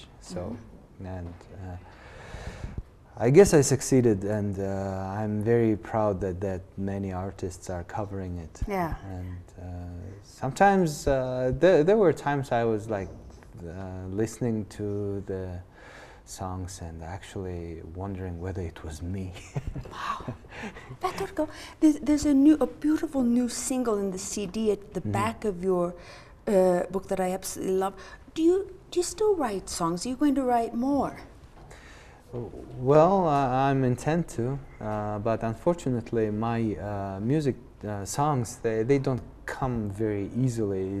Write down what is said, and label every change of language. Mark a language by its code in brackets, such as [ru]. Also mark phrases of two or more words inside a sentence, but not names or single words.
[en] So, and I guess I succeeded, and I'm very proud that many artists are covering it. Yeah. And sometimes there were times I was like listening to the songs and actually wondering whether it was me. Wow. Т.Бат-Оргил, there's a beautiful new single in the CD at the back of your book that I absolutely love. Do you still write songs? Are you going to write more? Well, I'm intent to, but unfortunately my music songs, they don't come very easily.